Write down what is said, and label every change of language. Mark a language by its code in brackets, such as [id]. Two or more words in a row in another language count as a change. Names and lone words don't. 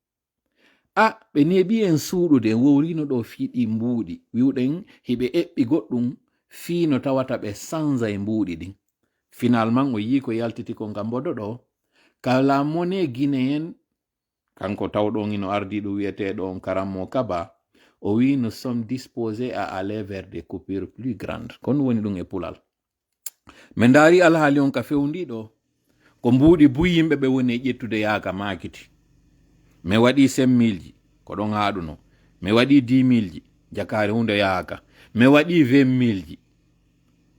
[ff] ɓe neeɓi en suuɗude en wowrino ɗo fiiɗi mbuuɗi wiwɗen hiɓe eɓɓi goɗɗum fiino tawata ɓe sanza e mbuuɗi ɗin finalement o yi ko yaltiti ko ngam mboɗo ɗo kala mone guinéen kanko tawɗon ino ardiɗo wiyeteɗo on Karammo Kaba o wi [fr] nous sommes disposés à aller vers des coupures plus [ff] grandes kon woni ɗum e pulal min ndaari alhaali on ka fewndiɗo ko mbuuɗi buyimɓe ɓe woni e ƴettude yaaka maakiti mi waɗi 5 000 ko ɗon haaɗuno mi waɗi 10 000 jakaari hunde yaaka mi waɗi 20 000